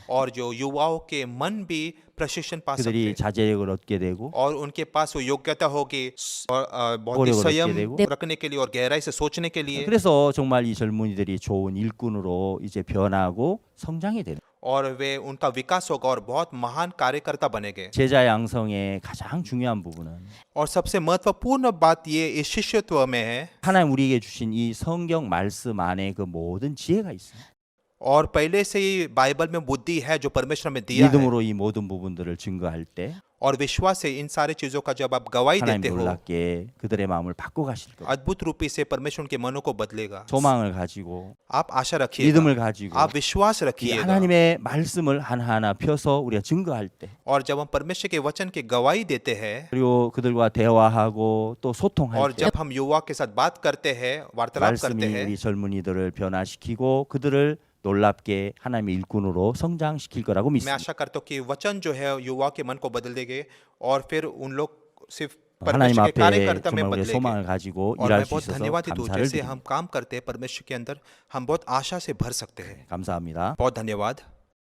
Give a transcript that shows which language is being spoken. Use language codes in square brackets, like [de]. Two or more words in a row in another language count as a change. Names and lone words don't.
[hi] और जो युवाओं के मन भी प्रशिक्षण पा सकते [ko] 그들이 [hi] हैं, [ko] 자제력을 얻게 되고 [hi] और उनके पास वो योग्यता होगी और बहुत ही ओरे संयम दे고 रखने के लिए और गहराई से सोचने के लिए, [ko] 그래서 정말 이 젊은이들이 좋은 일꾼으로 이제 변하고 성장이 되는 [hi] और वे उनका विकास होगा और बहुत महान कार्यकर्ता बनेंगे। [ko] 제자 양성의 가장 중요한 부분은 [hi] और सबसे महत्वपूर्ण बात ये इस शिष्यत्व में है, [ko] 하나님 우리에게 주신 이 성경 말씀 안에 그 모든 지혜가 있습니다. [hi] और पहले से ही बाइबल में बुद्धि है जो परमेश्वर में दिया है, [ko] 믿음으로 이 모든 부분들을 증거할 때 [hi] और विश्वास से इन सारी चीजों का जब आप गवाही [ko] 하나님 [hi] देते हो, [ko] 놀랍게 그들의 마음을 바꿔 가실 겁니다. [hi] अद्भुत रूपी से परमेश्वर उनके मनों को बदलेगा। [ko] 소망을 가지고 [hi] आप आशा रखिएगा, [ko] 믿음을 가지고 [hi] आप विश्वास [ko] 이 [hi] रखिएगा, [ko] 하나님의 말씀을 하나하나 펴서 우리가 증거할 때 [hi] और जब हम परमेश्वर के वचन की गवाही देते हैं, [ko] 그리고 그들과 대화하고 또 소통할 [hi] और [ko] 때 [hi] जब हम युवा के साथ बात करते हैं, वार्तालाप करते [ko] 말씀이 [hi] हैं, [ko] 우리 젊은이들을 변화시키고 그들을 놀랍게 하나님의 일꾼으로 성장시킬 거라고 [hi] मैं [ko] 믿습니다. [hi] आशा करता हूँ कि वचन जो है युवा के मन को बदल देंगे और फिर उन लोग सिर्फ [ko] 하나님 [hi] परमेश्वर के [ko] 앞에 [hi] कार्यकर्ता में [ko] 정말 우리의 [hi] बदलेंगे। [ko] 소망을 가지고 [hi] और [ko] 일할 [hi] मैं [ko] 수 [hi] बहुत [ko] 있어서 [hi] धन्यवादित हूँ [ko] 감사를 [hi] जैसे [ko] 드립니다. [hi] हम काम करते हैं परमेश्वर के अंदर, हम बहुत आशा से भर सकते हैं। [ko] 감사합니다. [hi] बहुत धन्यवाद।